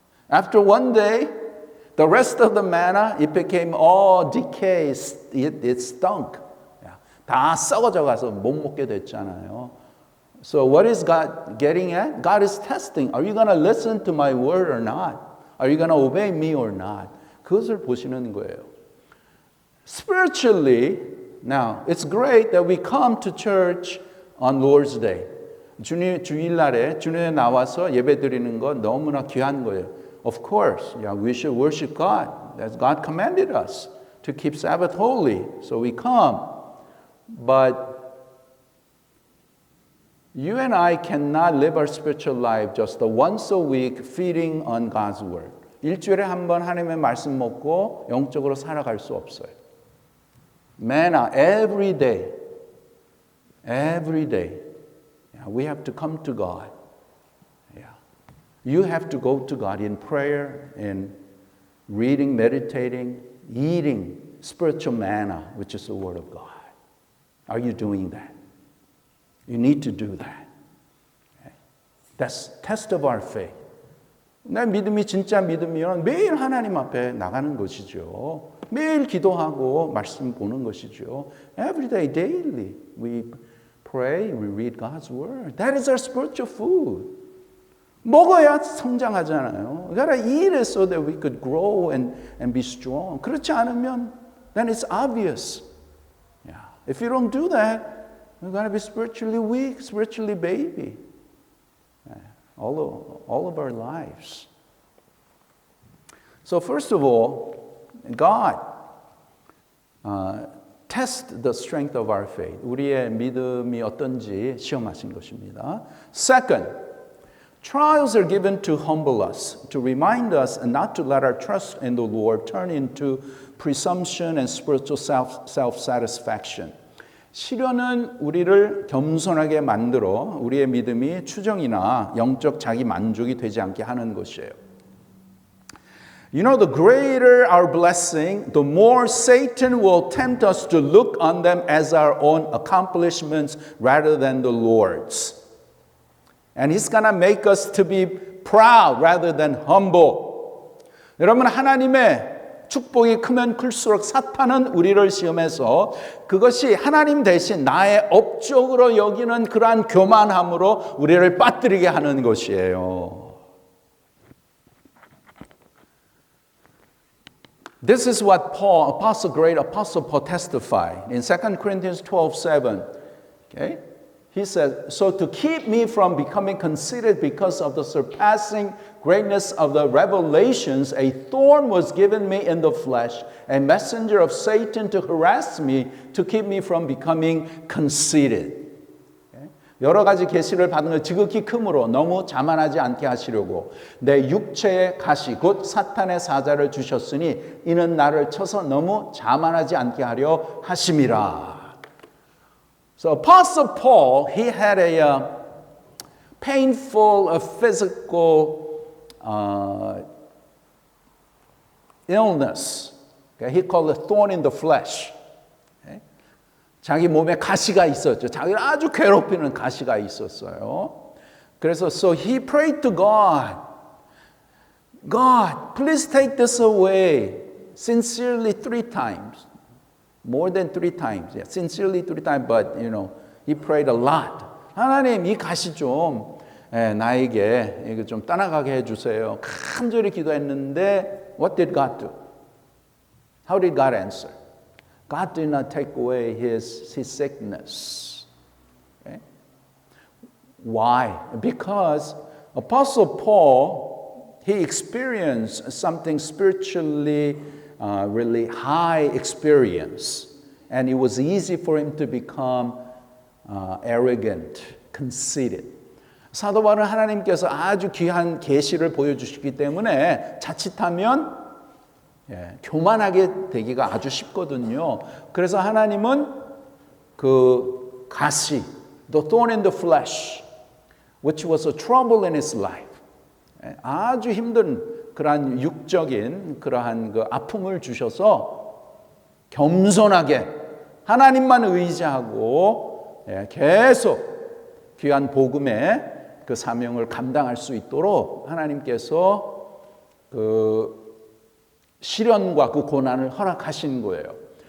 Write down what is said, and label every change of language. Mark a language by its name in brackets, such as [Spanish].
[English] After 1 day, the rest of the manna, it became all decay. It stunk. [Korean] 다 썩어져 가서 못 먹게 됐잖아요. [English] So what is God getting at? God is testing. Are you going to listen to my word or not? Are you going to obey me or not? [Korean] 그것을 보시는 거예요. [English] Spiritually, now, it's great that we come to church on Lord's Day. [Korean] 주일날에 주님에 나와서 예배드리는 건 너무나 귀한 거예요. [English] Of course, yeah, we should worship God. As God commanded us to keep Sabbath holy. So we come. But you and I cannot live our spiritual life just once a week feeding on God's word. [Korean] 일주일에 한 번 하나님의 말씀 먹고 영적으로 살아갈 수 없어요. [English] Manna every day. Every day. Yeah, we have to come to God. Yeah. You have to go to God in prayer, in reading, meditating, eating spiritual manna, which is the word of God. Are you doing that? You need to do that. Okay? That's test of our faith. [Korean] 내 믿음이 진짜 믿음이면 매일 하나님 앞에 나가는 것이죠. 매일 기도하고 말씀 보는 것이죠. [English] Every day, daily, we pray, we read God's word. That is our spiritual food. [Korean] 먹어야 성장하잖아요. [English] We gotta eat it so that we could grow and be strong. [Korean] 그렇지 않으면, [English] then it's obvious. Yeah. If you don't do that, we're going to be spiritually weak, spiritually baby. All of our lives. So first of all, God test the strength of our faith. [Korean] 우리의 믿음이 어떤지 시험하신 것입니다. [English] Second, trials are given to humble us, to remind us and not to let our trust in the Lord turn into presumption and spiritual self-satisfaction. [Korean] 시련은 우리를 겸손하게 만들어 우리의 믿음이 추정이나 영적 자기 만족이 되지 않게 하는 것이에요. [English] You know, the greater our blessing, the more Satan will tempt us to look on them as our own accomplishments rather than the Lord's. And he's going to make us to be proud rather than humble. [Korean] 여러분, 하나님의 축복이 크면 클수록 사탄은 우리를 시험해서 그것이 하나님 대신 나의 업적으로 여기는 그러한 교만함으로 우리를 빠뜨리게 하는 것이에요. [English] This is what Paul, great Apostle Paul testified in 2 Corinthians 12:7. Okay? He said, so to keep me from becoming conceited because of the surpassing greatness of the revelations, a thorn was given me in the flesh, a messenger of Satan to harass me, to keep me from becoming conceited. [Korean] 여러 가지 계시를 받은 것 지극히 크므로 너무 자만하지 않게 하시려고 내 육체의 가시 곧 사탄의 사자를 주셨으니 이는 나를 쳐서 너무 자만하지 않게 하려 하심이라. [English] So Apostle Paul, he had a painful physical illness. Okay? He called it thorn in the flesh. Okay? [Korean] 자기 몸에 가시가 있었죠. 자기를 아주 괴롭히는 가시가 있었어요. 그래서 [English] so he prayed to God. God, please take this away. Sincerely 3 times. More than 3 times. Yeah, sincerely 3 times, but he prayed a lot. [Korean] 하나님, 이 가시 좀 나에게 이거 좀 떠나가게 해주세요. 간절히 기도했는데, [English] what did God do? How did God answer? God did not take away his sickness. Okay? Why? Because Apostle Paul, he experienced something spiritually really high experience. And it was easy for him to become arrogant, conceited. [Korean] 사도 바울은 하나님께서 아주 귀한 계시를 보여주시기 때문에 자칫하면 교만하게 되기가 아주 쉽거든요. 그래서 하나님은 그 가시, [English] the thorn in the flesh, which was a trouble in his life. [Korean] 아주 힘든 그러한 육적인 그러한 그 아픔을 주셔서 겸손하게 하나님만 의지하고 계속 귀한 복음의 그 사명을 감당할 수 있도록 하나님께서 그 시련과 그 고난을 허락하신 거예요.